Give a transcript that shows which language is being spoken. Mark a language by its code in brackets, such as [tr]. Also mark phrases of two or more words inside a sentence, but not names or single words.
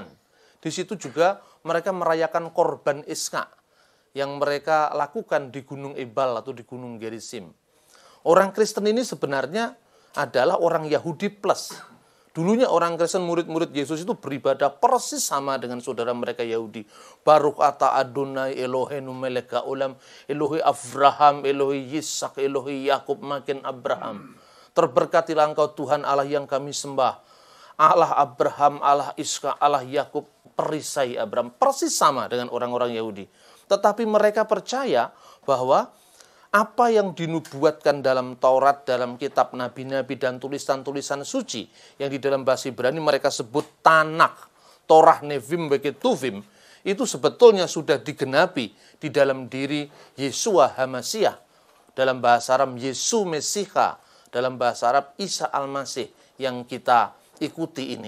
[id] Di situ juga mereka merayakan korban Ishak yang mereka lakukan di Gunung Ebal atau di Gunung Gerizim. Orang Kristen ini sebenarnya adalah orang Yahudi plus. Dulunya orang Kristen, murid-murid Yesus itu beribadah persis sama dengan saudara mereka Yahudi. [he] ברוך אתה אדוני אלוהינו מלך העולם, אלוהי אברהם, אלוהי יצחק, אלוהי יעקב, מגן אברהם. [id] Terberkatilah engkau Tuhan Allah yang kami sembah. Allah Abraham, Allah Ishak, Allah Yakub, perisai Abraham. Persis sama dengan orang-orang Yahudi. Tetapi mereka percaya bahwa apa yang dinubuatkan dalam Taurat, dalam kitab nabi-nabi dan tulisan-tulisan suci yang di dalam bahasa Ibrani mereka sebut Tanakh, Torah, Nevim, Beketuvim, itu sebetulnya sudah digenapi di dalam diri Yeshua Hamasyah, dalam bahasa Arab Yesu Mesiha, dalam bahasa Arab Isa Al-Masih yang kita ikuti ini.